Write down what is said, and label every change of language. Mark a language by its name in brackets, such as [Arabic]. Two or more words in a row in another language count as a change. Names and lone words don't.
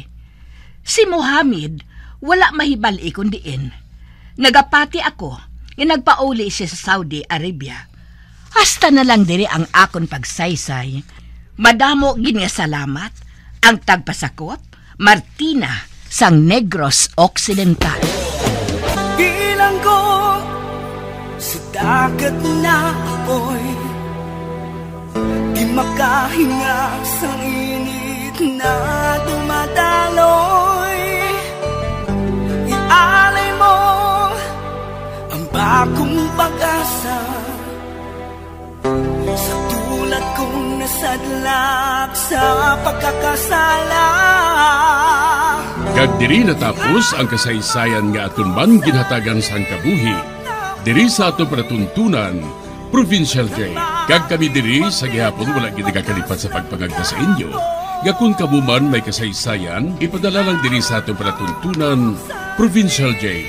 [Hiligaynon] Si Muhammad, wala mahibali kundiin. Nagapati ako, nagpauli siya sa Saudi Arabia. Hasta na lang diri ang akon pagsaysay. Madamo gin nga salamat, ang tagpasakop, Martina, sang Negros Occidental. [Filipino] Bilang ko sa dagat na apoy, di makahinga sa init na dumadaloy. Ialay mo ang bagong pag-asa sa tulad kong nasadlak sa pagkakasala. [Hiligaynon] Kag diri natapos ang kasaysayan nga aton man ginhatagan sang kabuhi. Diri sa ato pratuntunan, Provincial J. Kag kami diri sa gihapon wala gid nagakalipat sa pagpangagda sa inyo. Nga kung kamuman may kasaysayan, ipadala lang diri sa ato pratuntunan, Provincial J.